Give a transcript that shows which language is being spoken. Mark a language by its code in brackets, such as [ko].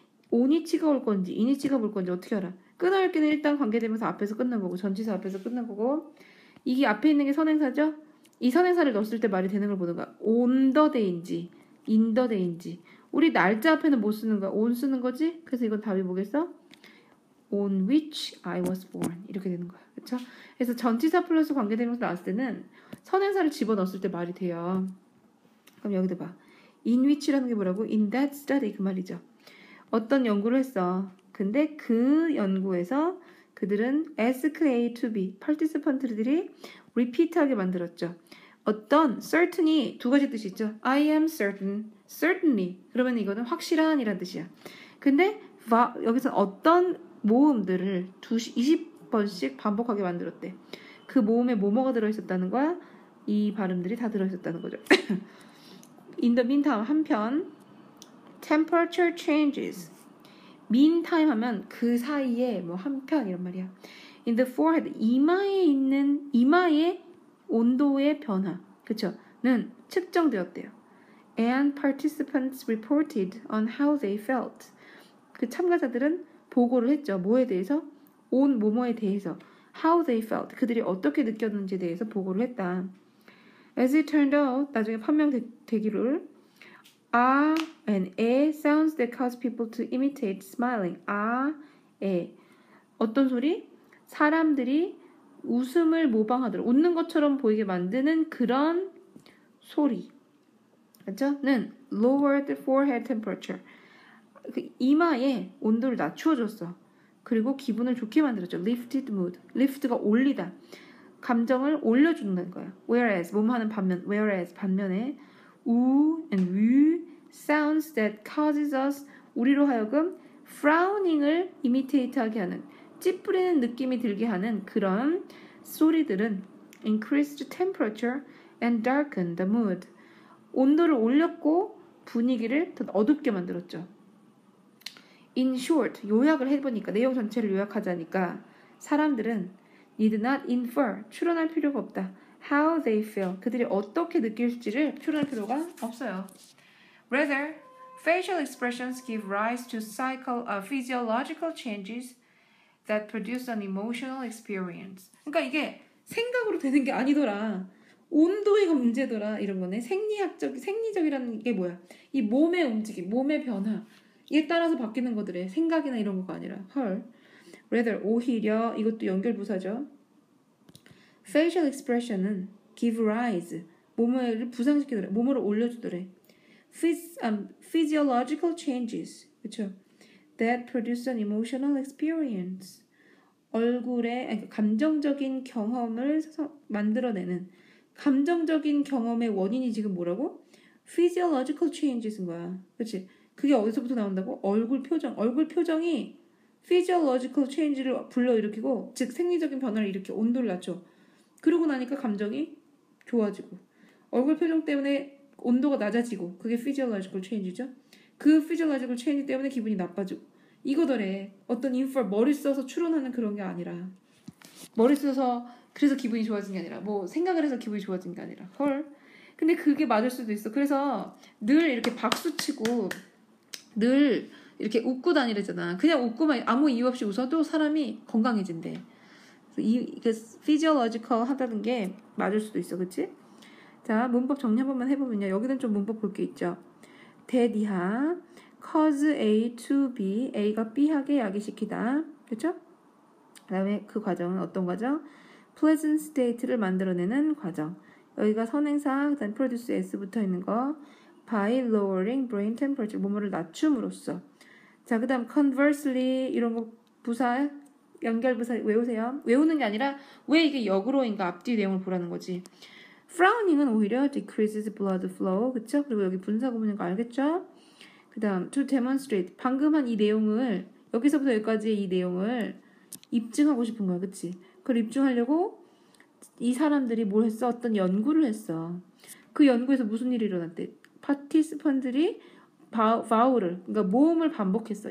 [ko] on이치가 올 건지 in이치가 올 건지 어떻게 알아? 끊어할 때는 일단 관계대명사 앞에서 끝난 거고 전치사 앞에서 끝난 거고 이게 앞에 있는 게 선행사죠? 이 선행사를 넣었을 때 말이 되는 걸 보는 거야. on the day인지 in the day인지 우리 날짜 앞에는 못 쓰는 거야. on 쓰는 거지? 그래서 이건 답이 뭐겠어? [en] on which I was born 이렇게 되는 거야. [ko] 그렇죠? 그래서 전치사 플러스 관계대명사 나왔을 때는 선행사를 집어넣었을 때 말이 돼요. 그럼 여기도 봐. in which라는 게 뭐라고? [en] in that study 그 말이죠. [ko] 어떤 연구를 했어. 근데 그 연구에서 그들은 ask A to B participant들이 repeat하게 만들었죠. 어떤 certain이 두 가지 뜻이 있죠. [en] I am certain, certainly. [ko] 그러면 이거는 확실한 이란 뜻이야. 근데 여기서 어떤 모음들을 20번씩 반복하게 만들었대. 그 모음에 뭐뭐가 들어있었다는 거야? 이 발음들이 다 들어있었다는 거죠. [en] In the meantime, 한편 temperature changes. [ko] meantime 하면 그 사이에 뭐 한편 이런 말이야. [en] In the forehead, [ko] 이마에 있는 이마의 온도의 변화, 그쵸? 는 측정되었대요. [en] And participants reported on how they felt. [ko] 그 참가자들은 보고를 했죠. 뭐에 대해서? on 뭐뭐에 대해서. [en] How they felt. [ko] 그들이 어떻게 느꼈는지에 대해서 보고를 했다. [en] As it turned out, [ko] 나중에 판명되기를 [en] 아 and 에 sounds that cause people to imitate smiling. [ko] 아, 에. 어떤 소리? 사람들이 웃음을 모방하도록 웃는 것처럼 보이게 만드는 그런 소리. 그렇죠? [en] 는 lowered forehead temperature. [ko] 그 이마의 온도를 낮추어줬어. 그리고 기분을 좋게 만들었죠. [en] lifted mood. [ko] lift가 올리다. 감정을 올려주는 거야. [en] whereas [ko] 뭐뭐하는 반면 [en] whereas 반면에 우 and 우 sounds that causes us [ko] 우리로 하여금 [en] frowning을 imitate하게 하는 [ko] 찌푸리는 느낌이 들게 하는 그런 소리들은 [en] increased temperature and darkened the mood. [ko] 온도를 올렸고 분위기를 더 어둡게 만들었죠. In short, 요약을 해보니까 내용 전체를 요약하자니까 사람들은 [en] need not infer, [ko] 추론할 필요가 없다. [en] How they feel, [ko] 그들이 어떻게 느낄지를 추론할 필요가 없어요. [en] Rather, facial expressions give rise to physiological changes that produce an emotional experience. [ko] 그러니까 이게 생각으로 되는 게 아니더라. 온도가 문제더라. 이런 거네. 생리적이라는 게 뭐야? 이 몸의 움직임, 몸의 변화. 이에 따라서 바뀌는 것들의 생각이나 이런 거가 아니라 헐. rather 오히려 이것도 연결부사죠. facial expression은 give rise 몸을 부상시키더래. 몸으로 올려주더래. physiological changes 그쵸? [en] that produce an emotional experience [ko] 얼굴에 감정적인 경험을 만들어내는 감정적인 경험의 원인이 지금 뭐라고? physiological changes인 거야. 그치? 그게 어디서부터 나온다고? 얼굴 표정이 physiological change를 불러일으키고 즉 생리적인 변화를 일으켜 온도를 낮춰. 그러고 나니까 감정이 좋아지고 얼굴 표정 때문에 온도가 낮아지고 그게 physiological change죠. 그 physiological change 때문에 기분이 나빠지고 이거더래. 어떤 인for 머리 써서 추론하는 그런 게 아니라 머리 써서 그래서 기분이 좋아진 게 아니라 뭐 생각을 해서 기분이 좋아진 게 아니라 헐. 근데 그게 맞을 수도 있어. 그래서 늘 이렇게 박수치고 늘 이렇게 웃고 다니래잖아. 그냥 웃고만 아무 이유 없이 웃어도 사람이 건강해진대. 이 physiological 하다는 게 맞을 수도 있어. 그치? 자, 문법 정리 한 번만 해보면요. 여기는 좀 문법 볼 게 있죠. 대디하 cause A to B A가 B하게 야기시키다. 그쵸? 그 다음에 그 과정은 어떤 과정? pleasant state를 만들어내는 과정. 여기가 선행사, 그 다음 produce S 붙어있는 거 [en] by lowering brain temperature [ko] 몸을 낮춤으로써. 자, 그 다음 conversely 이런 거 부사 연결부사 외우세요. 외우는 게 아니라 왜 이게 역으로인가 앞뒤 내용을 보라는 거지. [en] Frowning은 오히려 decreases blood flow, 그쵸? [ko] 그리고 여기 분사 구문인 거 알겠죠? 그 다음 to demonstrate 방금 한 이 내용을 여기서부터 여기까지의 이 내용을 입증하고 싶은 거야, 그치? 그걸 입증하려고 이 사람들이 뭘 했어? 어떤 연구를 했어. 그 연구에서 무슨 일이 일어났대? 파티스펀들이 바울을 그러니까 모음을 반복했어.